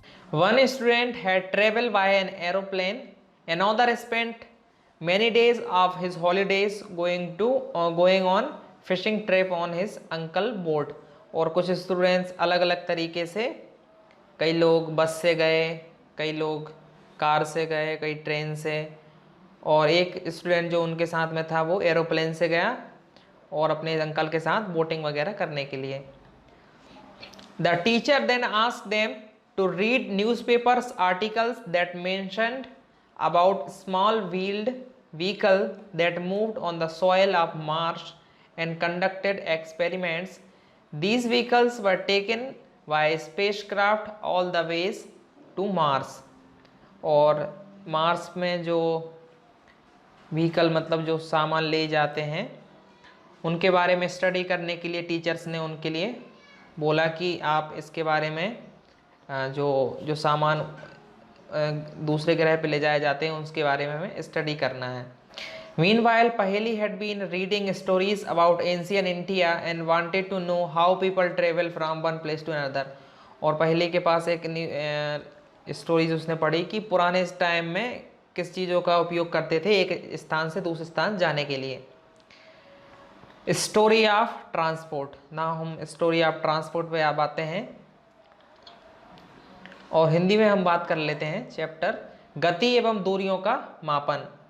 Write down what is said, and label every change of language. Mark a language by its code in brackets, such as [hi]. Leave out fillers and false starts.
[en] One student had traveled by an aeroplane. Another spent many days of his holidays going on fishing trip on his uncle boat। [hi] और कुछ students अलग अलग तरीके से, कई लोग बस से गए, कई लोग कार से गए, कई ट्रेन से, और एक स्टूडेंट जो उनके साथ में था वो एरोप्लेन से गया और अपने अंकल के साथ बोटिंग वगैरह करने के लिए। [en] The teacher then asked them to read newspapers articles that mentioned about small wheeled vehicle that moved on the soil of Mars and conducted experiments। These vehicles were taken by spacecraft all the ways to Mars। [hi] और Mars में जो vehicle मतलब जो सामान ले जाते हैं उनके बारे में स्टडी करने के लिए टीचर्स ने उनके लिए बोला कि आप इसके बारे में जो सामान दूसरे ग्रह पे ले जाए जाते हैं उसके बारे में हमें स्टडी करना है। [en] Meanwhile, Paheli had been reading stories about ancient India and wanted to know how people travel from one place to another। [hi] और पहले के पास एक स्टोरीज उसने पढ़ी कि पुराने टाइम में किस चीज़ों का उपयोग करते थे एक स्थान से दूसरे स्थान जाने के लिए। स्टोरी ऑफ ट्रांसपोर्ट, ना हम स्टोरी ऑफ ट्रांसपोर्ट पे आप आते हैं, और हिंदी में हम बात कर लेते हैं चैप्टर गति एवं दूरियों का मापन।